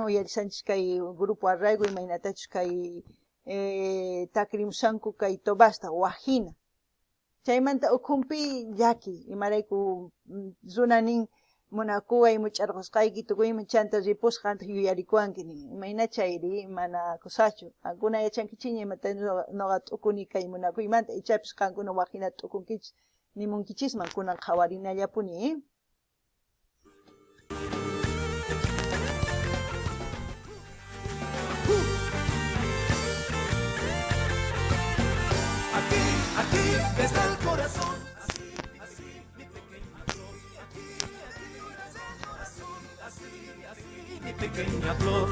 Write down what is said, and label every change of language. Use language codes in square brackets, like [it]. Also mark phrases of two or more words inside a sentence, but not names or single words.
[qu] uyarisanchis kay Grupo Arraigo imaynatachus kay takirimushanku kay tubasta waqhina chaymanta ukhunpi llaki imarayku runa nin munakuway much'arqusqayki tukuyman chanta ripusqa yuyarikuwanki nin imayna chayri mana kusachu qankuna yachankichiña imata noqa t'ukuni kay munakuymanta ichapis qankuna waqhina t'ukunkichis nimunkichisman kunan qhawarinallapuni [es] Aquí desde el corazón. Así, mi pequeña flor. Así, mi pequeña flor.